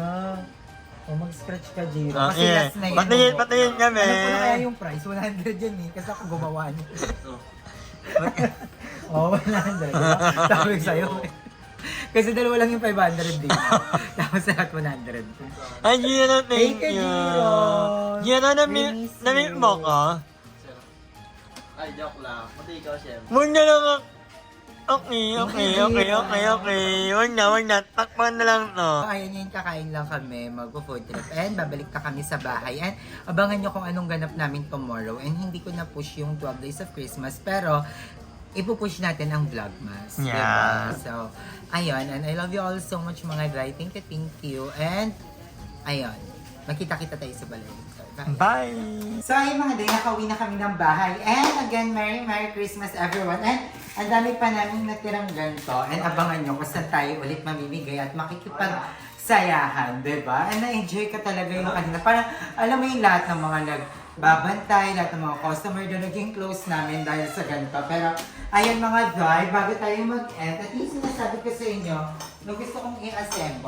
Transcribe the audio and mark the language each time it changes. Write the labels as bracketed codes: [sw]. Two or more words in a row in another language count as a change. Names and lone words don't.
[tl] O mag-scratch ka, Jiro. Kasi last na yun. Patayin kami. Ano po na kaya yung price? 100 yan eh. Kasi ako gumawa niya. Oo, 100. Sabi ko sa'yo. Kasi dalawa lang yung 500 dito. Tapos lahat 100. Ay, [en] Jiro, thank Thank you, you. Jiro. Jiro, We miss [tl] na-meet [en] you. [tl] mo ka? Ay, joke lang. Pati ikaw, Shem. Huwag na lang. Okay. Huwag na. Takpan na lang to. Ayun yun, kakain lang kami, magpo-food trip. And babalik na kami sa bahay. And abangan nyo kung anong ganap namin tomorrow. And hindi ko na-push yung 12 Days of Christmas. Pero, ipupush natin ang Vlogmas. [en] Yeah. [tl] Diba? So, ayun. [en] And I love you all so much [tl] mga dry. [en] Thank you. And, [tl] ayun. Makita-kita tayo sa balay. So, Bye! So, ayun mga day, nakauwi na kami ng bahay. [en] And again, Merry Christmas everyone. [tl] And ang dami pa namin natirang ganito. And abangan nyo kung saan tayo ulit mamimigay at makikipagsayahan, diba? And na-enjoy ka talaga yung kanina. Parang, alam mo yung lahat ng mga nagbabantay, lahat ng mga customer doon, naging close namin dahil sa ganito. Pero, ayun mga dry, bago tayo mag-end, at yung sinasabi ko sa inyo, na gusto kong i-assemble.